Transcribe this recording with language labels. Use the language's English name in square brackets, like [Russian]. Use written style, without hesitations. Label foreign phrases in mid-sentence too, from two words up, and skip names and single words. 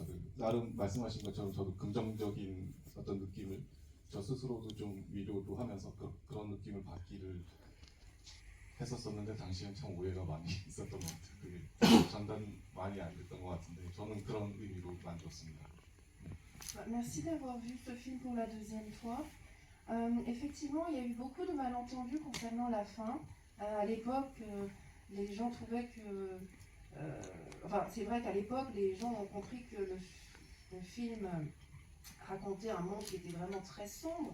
[Korean] 나름 말씀하신 것처럼 저도 긍정적인 어떤 느낌을 저 스스로도 좀 위로도 하면서 그런 느낌을 받기를 했었었는데 당시엔 참 오해가 많이 있었던 것 같아요. 그게 전달 많이 안 됐던 것 같은데 저는 그런 의미로 만들었습니다. [French] Merci d'avoir vu ce film pour la deuxième fois. Effectivement, il y a eu beaucoup de malentendus concernant la fin. À l'époque, les gens trouvaient que... enfin, c'est vrai qu'à l'époque, les gens ont compris que le film racontait un monde qui était vraiment très sombre.